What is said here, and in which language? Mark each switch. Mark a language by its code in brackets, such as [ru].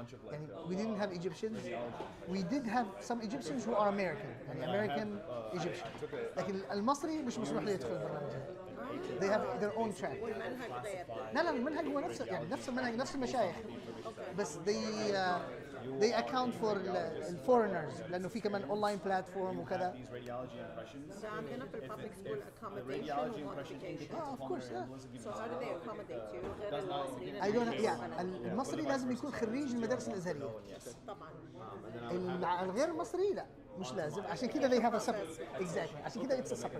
[en] يعني we didn't have Egyptians. We did have some Egyptians who are American. يعني American Egyptian. [ar] لكن المصري مش مسموح له يدخل البرنامج هذا. [en] They have their own track. [ar] لا المنهج هو نفسه يعني نفس المنهج نفس المشايخ. [en] بس they account for الforeigners [ar] لأنه في كمان [en] online platform وكذا. [ar] عندنا في البابليك سكول accommodation وmodification. [en] Of course, yeah. So how do they accommodate you [ar] غير المصريين؟ [en] I don't yeah. [ar] المصري لازم يكون خريج المدارس الأزهرية. طبعا. الغير المصري لا مش لازم عشان كده [en] they have a separate exactly [ar] عشان كده [en] it's a separate